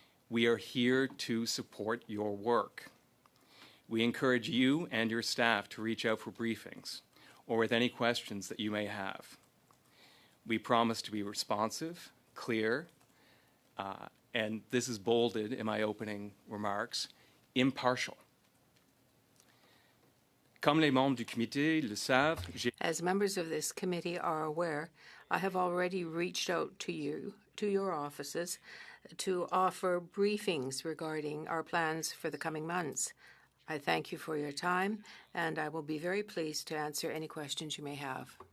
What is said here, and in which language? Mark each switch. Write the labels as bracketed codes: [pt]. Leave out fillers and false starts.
[en] We are here to support your work. We encourage you and your staff to reach out for briefings or with any questions that you may have. We promise to be responsive, clear, and this is bolded in my opening remarks, impartial. [fr] Comme les membres du comité le savent, [en] as members of this committee are aware, I have already reached out to you, to your offices, to offer briefings regarding our plans for the coming months. I thank you for your time, and I will be very pleased to answer any questions you may have.